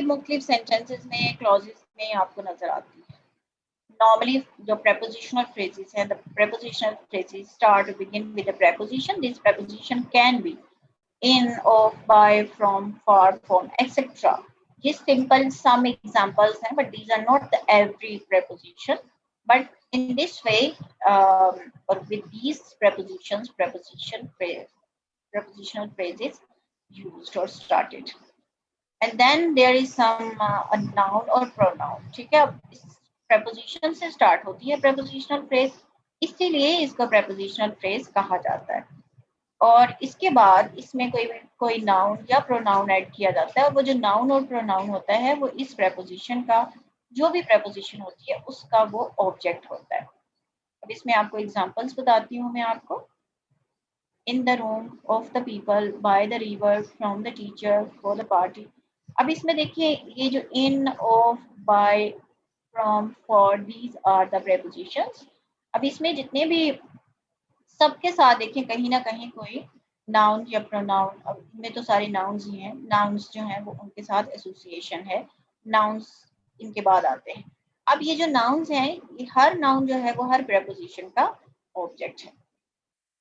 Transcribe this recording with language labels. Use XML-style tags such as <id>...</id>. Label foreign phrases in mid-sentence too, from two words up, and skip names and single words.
<hi>मुख्तलिफ सेंटेंसेस में, क्लॉजेस में आपको नजर आती है।</hi> <en>Normally, the prepositional phrases and the prepositional phrases start to begin with a preposition. This preposition can be in, of, by, from, far, from, etc.</en> <hi>ये</hi> <en>simple some examples हैं, but these are not the every preposition. But in this way, or with these prepositions, prepositional phrases used or started. And then there is some a noun or pronoun।</en> <hi>ठीक है, अब इस preposition से start होती है</hi> <en>prepositional phrase,</en> <hi>इसीलिए इसको</hi> <en>prepositional phrase</en> <hi>कहा जाता है। और इसके बाद इसमें कोई नाउन या प्रोनाउन ऐड किया जाता है। वो जो नाउन और प्रोनाउन होता है वो इस preposition का, जो भी preposition होती है उसका वो ऑब्जेक्ट होता है। अब इसमें आपको एग्जांपल्स बताती हूँ मैं आपको।</hi> <en>In the room, of the people, by the river, from the teacher, for the party।</en> <hi>अब इसमें देखिए ये जो</hi> <en>in, of, by, from, for, these are the prepositions।</en> <hi>अब इसमें जितने भी सबके साथ देखिए कहीं ना कहीं कोई नाउन या प्रोनाउन, अब इनमें तो सारे नाउन्स ही हैं, नाउन्स जो हैं वो उनके साथ एसोसिएशन है, नाउन्स इनके बाद आते हैं। अब ये जो नाउन्स हैं, ये हर नाउन जो है वो हर प्रेपोजिशन का ऑब्जेक्ट है।</hi>